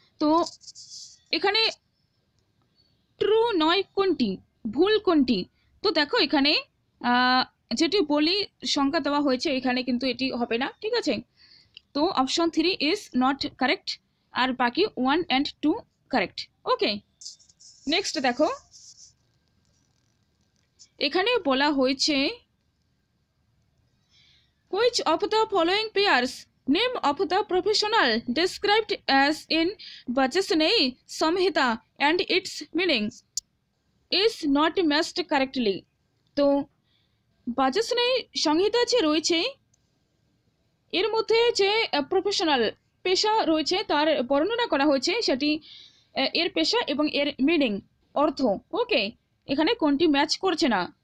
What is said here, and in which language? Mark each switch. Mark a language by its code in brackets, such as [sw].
[bn] তো এখানে ট্রু নয় কোনটি, ভুল কোনটি? তো দেখো এখানে যেটি বলি সংখ্যা দেওয়া হয়েছে এখানে কিন্তু এটি হবে না, ঠিক আছে। [en] তো option 3 is not correct, [bn] আর বাকি [en] 1 and 2 correct. Okay, next [bn] দেখো এখানে বলা হয়েছে [en] which of the following pairs name of the professional described as in Vajasneyi Samhita and its meaning is not matched correctly. [bn] তো বাজসনেয়ী সংহিতা যে রয়েছে এর মধ্যে যে প্রফেশনাল পেশা রয়েছে তার বর্ণনা করা হয়েছে, সেটি এর পেশা এবং এর মিনিং অর্থ। ওকে, এখানে কোনটি ম্যাচ করছে না?